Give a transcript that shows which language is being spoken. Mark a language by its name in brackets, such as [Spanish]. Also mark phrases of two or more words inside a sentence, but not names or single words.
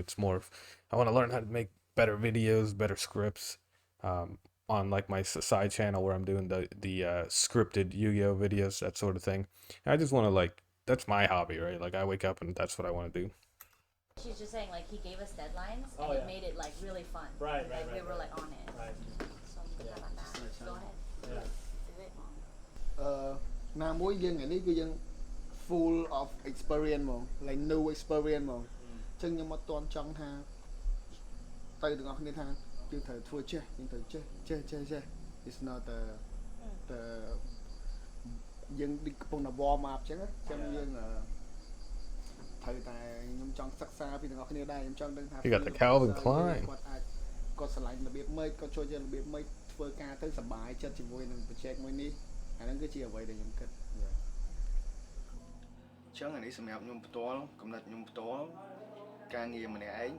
[English] It's more of, I want to learn how to make better videos, better scripts, on like my side channel where I'm doing the scripted Yu-Gi-Oh videos, that sort of thing. And I just want to, like, that's my hobby, right? Like, I wake up and that's what I want to do. she's just saying like he gave us deadlines Oh, and yeah. it made it like really fun Right, like right, we right, were right. like on it Right. so good about that go ahead Yeah. do it [Khmer] ណាមួយយើងថ្ងៃនេះគឺយើង [English] full of experience [Khmer] ហ្មង [English] like new experience [Khmer] ហ្មងអញ្ចឹងខ្ញុំអត់ទាន់ចង់ថាទៅទាំងអស់គ្នាថាយើងត្រូវធ្វើចេះយើងត្រូវចេះ [English] it's not the [Khmer] យើងកំពុងតែ [English] warm up [Khmer] អញ្ចឹងណាខ្ញុំយើងត្រូវតែខ្ញុំចង់សិក្សាពីទាំងអស់គ្នាដែរខ្ញុំចង់ដឹងថា [English] You got the Calvin Klein. [Khmer] គាត់អាចគាត់ឆ្លាញ់របៀបម៉េចគាត់ជួយយើងរបៀបម៉េចធ្វើការទៅសប្បាយចិត្តជាមួយនឹង project មួយនេះអាហ្នឹងគឺជាអ្វីដែលខ្ញុំគិត ចឹងអានេះសម្រាប់ខ្ញុំផ្ទាល់កំណត់ខ្ញុំផ្ទាល់ការងារម្នាក់ឯង